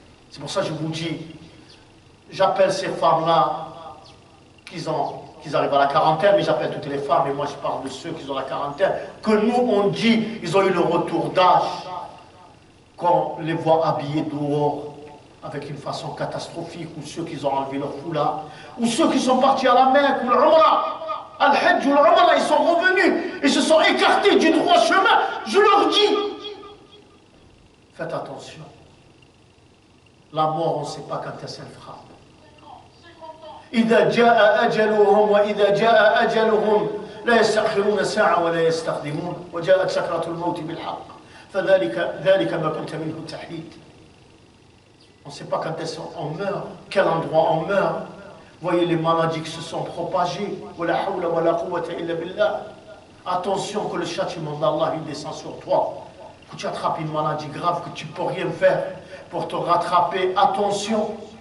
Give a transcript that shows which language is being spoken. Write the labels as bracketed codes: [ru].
[fr] C'est pour ça que je vous dis, j'appelle ces femmes-là qu'ils arrivent à la quarantaine, mais j'appelle toutes les femmes, et moi je parle de ceux qui ont la quarantaine, que nous on dit, ils ont eu le retour d'âge, qu'on les voit habillés dehors, avec une façon catastrophique, ou ceux qui ont enlevé leur foulard, ou ceux qui sont partis à la Mecque, ou l'Umrah, Al-Hajj ou l'Umrah, ils sont revenus, ils se sont écartés du droit chemin. Je leur dis, faites attention. La mort, on ne sait pas quand elle frappe. [ar] إذا جاء أجلهم وإذا جاء أجلهم لا يستأخرون ساعة ولا يستقدمون وجاءت سكرة الموت بالحق فذلك ما كنت منه تحيد. [fr] On ne sait pas quand on meurt, quel endroit on meurt. Voyez les maladies qui se sont propagées. [ar] Wala hawla wala quwwata illa billah. [fr] Attention que le châtiment d'Allah il descend sur toi. Que tu attrapes une maladie grave que tu ne peux rien faire pour te rattraper. Attention.